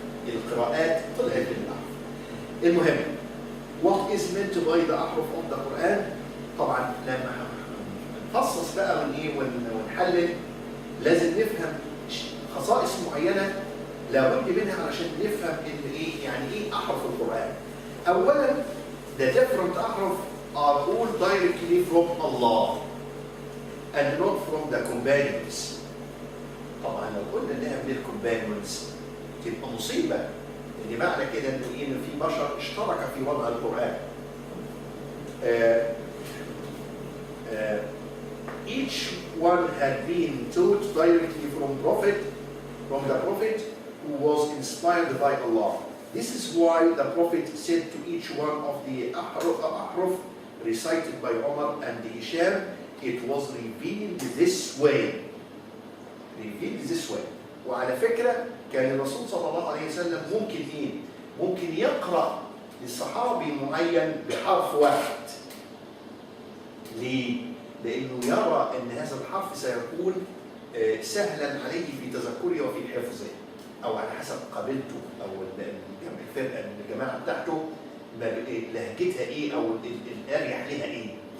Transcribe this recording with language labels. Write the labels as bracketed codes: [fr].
[ar] القراءات طلعت من الأحرف. المهم [en] what is meant by the [ar] أحرف [en] of the Quran؟ [ar] طبعا لما نفصص بقى ونحلل لازم نفهم خصائص معينة لابد منها علشان نفهم إن إيه يعني إيه أحرف القرآن. [en] أولاً the different أحرف are all directly from Allah and not from the companions. [ar] طبعاً لو قلنا إنها من الcompanions تبقى مصيبة، لأن معنى كده إن في بشر اشترك في وضع القرآن. [en] Each one had been taught directly from the Prophet who was inspired by Allah. This is why the Prophet said to each one of the ahruf recited by Umar and Hisham, it was revealed this way. Revealed this way. [ar] وعلى فكرة كان الرسول صلى الله عليه وسلم ممكن يقرأ للصحابي معين بحرف واحد. ليه؟ لأنه يرى أن هذا الحرف سيكون سهلا عليه في تذكره وفي حفظه، أو على حسب قابلته أو الفرقة الجماعة بتاعته لهجتها إيه أو الأريح لها إيه.